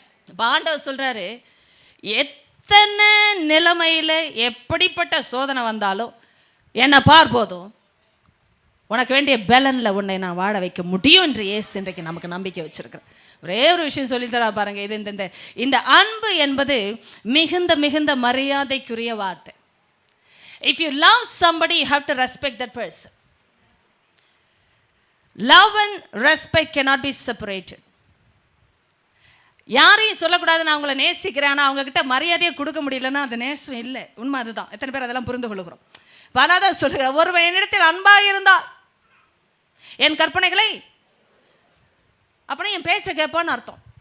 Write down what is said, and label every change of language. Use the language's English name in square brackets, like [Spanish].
[Tamil] இப்போ ஆண்டவர் சொல்கிறாரு, எத்தனை நிலைமையில் எப்படிப்பட்ட சோதனை வந்தாலும் என்னை பார் போதும், உனக்கு வேண்டிய பலனில் உன்னை நான் வாழ வைக்க முடியும் என்று இயேசு இன்றைக்கு நமக்கு நம்பிக்கை வச்சிருக்கிறேன். ஒரே ஒரு விஷயம் சொல்லித்தரா பாருங்க, இது இந்த அன்பு என்பது மிகுந்த மிகுந்த மரியாதைக்குரிய வார்த்தை. [English] If you love somebody, you have to respect that person. Love and respect cannot be separated. [Tamil] யாரையும் சொல்லக்கூடாது நான் அவங்கள நேசிக்கிறேன், ஆனால் அவங்கக்கிட்ட மரியாதையை கொடுக்க முடியலன்னா அது நேசம் இல்லை. உண்மை அதுதான். எத்தனை பேர் அதெல்லாம் புரிந்து கொள்கிறோம்? பனாதான் சொல்லுங்க, ஒருவன் என்னிடத்தில் அன்பாக இருந்தால் என் கற்பனைகளை, அப்படின்னா என் பேச்சை கேட்பான்னு அர்த்தம்.